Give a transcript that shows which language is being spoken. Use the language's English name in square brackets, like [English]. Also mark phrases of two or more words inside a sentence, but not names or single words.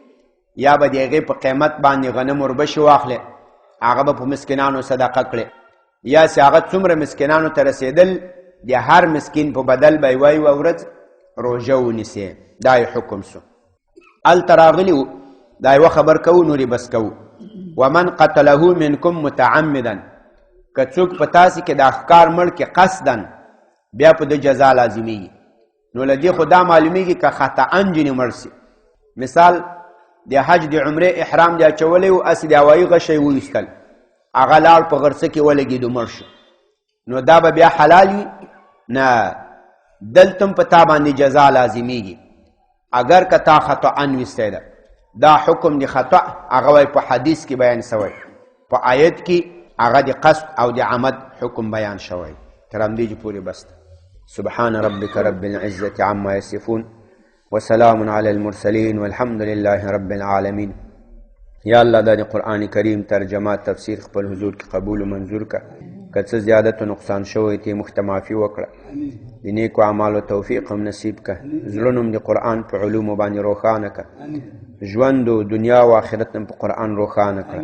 [Pashto] یا به د هغې په قیمت باندې غنم وربشې واخلې، هغه به په مسکینانو صدقه کړې. یا چې هغه څومره مسکینانو ته رسېدل د هر مسکین په بدل به یې یوه ورځ روژه ونیسې. دا یې حکم سو. هلته راغلي وو، دا یوه خبر کوو نورې بس کوو. [Arabic] ومن قتله منکم متعمدا [Pashto] که څوک په تاسې کې دا ښکار مړ کې قصدا بیا په ده جزا لازمیږي. نو له دې خو دا معلومیږي که خطأ جنې مړ سي. مثال د حج د عمرې احرام دی اچولی و، هسې د هوایي غشی وویستل، هغه لاړ په غرڅه کې ولګېدو مړ شو، نو دا به بیا حلال وي؟ نه، دلته په تا باندې جزا لازمیږي اگر که تا خطأ ویستی ده. دا حکم د خطأ هغه وایي په حدیث کې بیان شوی، په آیت کې هغه د قصد او د عمد حکم بیان شوی. تر همدې پورې بس ده. [Arabic] سبحان ربك رب العزة عما يصفون وسلام على المرسلين والحمد لله رب العالمين. [Pashto] یا الله دا د قرآن کریم ترجمه تفسیر خپل حضور کې قبول و منظور کا. که څه زیادت و نقصان شوی تی مخته معافي وکړه. د نیکو اعمالو توفیق هم نصیب که. زړونه هم د قرآن په علومو باندې روښانه که. ژوند و دنیا و آخرت هم په قرآن روښانه کړه.